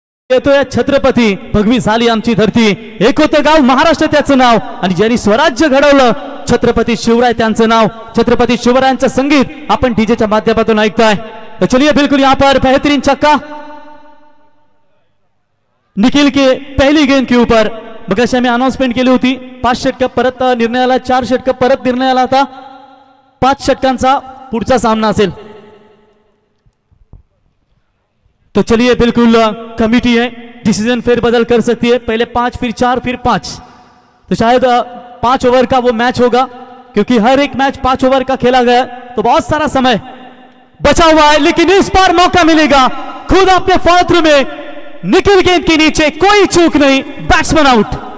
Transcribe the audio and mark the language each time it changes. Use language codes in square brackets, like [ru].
[mr] येतोय छत्रपती भगवी झाली आमची धरती, एक होतं गाव महाराष्ट्र त्याचं नाव, आणि ज्यांनी स्वराज्य घडवलं छत्रपती शिवराय त्यांचं नाव। छत्रपती शिवरायांचं संगीत आपण डीजेच्या माध्यमातून ऐकताय। [hi] तो चलिए बिल्कुल यहाँ पर बेहतरीन छक्का निखिल के पहली गेंद के ऊपर। [mr] मगाशी आम्ही अनाउन्समेंट केली होती 5 षटक परत निर्णयाला, 4 षटक परत निर्णयाला, आता 5 षटकांचा पुढचा सामना असेल। [hi] तो चलिए बिल्कुल कमिटी है, डिसीजन फेर बदल कर सकती है, पहले 5 फिर 4 फिर 5। तो शायद 5 ओवर का वो मैच होगा, क्योंकि हर एक मैच 5 ओवर का खेला गया, तो बहुत सारा समय बचा हुआ है। लेकिन इस बार मौका मिलेगा, खुद अपने फॉल्ट में निकल गेंद के नीचे, कोई चूक नहीं, बैट्समैन आउट।